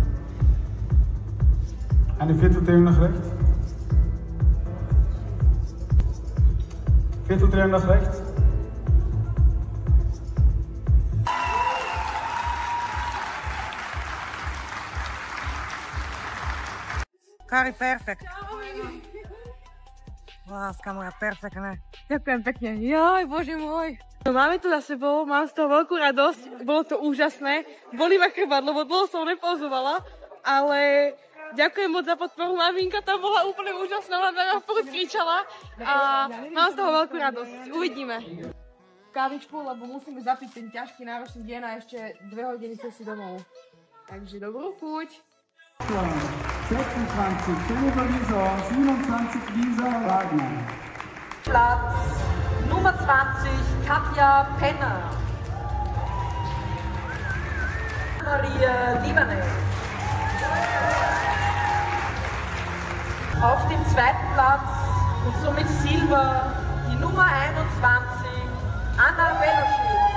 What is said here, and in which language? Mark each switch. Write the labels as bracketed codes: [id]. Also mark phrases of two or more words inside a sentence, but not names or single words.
[de] Eine Vierteldrehung nach rechts. Vierteldrehung nach rechts. Kari, perfekt. [sk] Láska moja, perfektné. Ďakujem pekne. Joj, bože môj. No, máme to za sebou, mám z toho veľkú radosť, bolo to úžasné. Bolí ma chrbát, lebo dlho som nepauzovala, ale ďakujem moc za podporu. Maminka tam bola úplne úžasná, ona furt kričala a mám z toho veľkú radosť. Uvidíme. Kávičku, lebo musíme zapiť ten ťažký náročný deň a ešte 2 hodiny cesty domov. Takže dobrú chuť. [de] 26, Silber Lisa, 27 Lisa Wagner. Platz Nummer 20, Katja Penner. Maria Libanet. Auf dem zweiten Platz und somit Silber die Nummer 21, Anna Beloschitz.